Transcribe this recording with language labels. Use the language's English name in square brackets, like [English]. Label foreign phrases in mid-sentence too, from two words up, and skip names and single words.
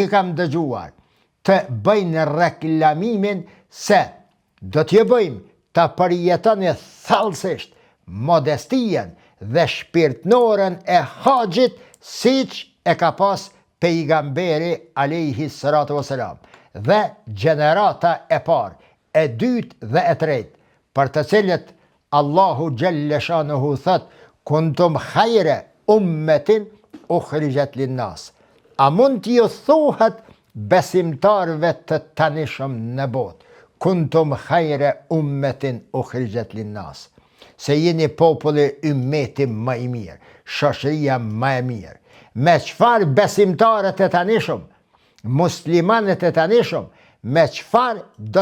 [Albanian] i kam dëgjuar të bëjnë reklamimin se do t'ju bëjmë të përjetoni thellësisht modestien dhe shpirtnorën e haxhit siç e ka pas pejgamberi [Arabic] عليه الصلاة والسلام [Albanian] dhe gjenerata e parë, e dytë dhe e tretë, për të cilët Allahu xhalleshanuhu thot [Arabic] كنتم خير أمة أخرجت للناس. [Albanian] A mund t'ju thuhet besimtarve të tanishëm në botë, [Arabic] كنتم خير أمة أخرجت للناس, [Albanian] se jeni populli ummeti më i mirë, shoqëria më e mirë. Me çfarë besimtarët e tanishëm, muslimanët e tanishëm, me çfarë do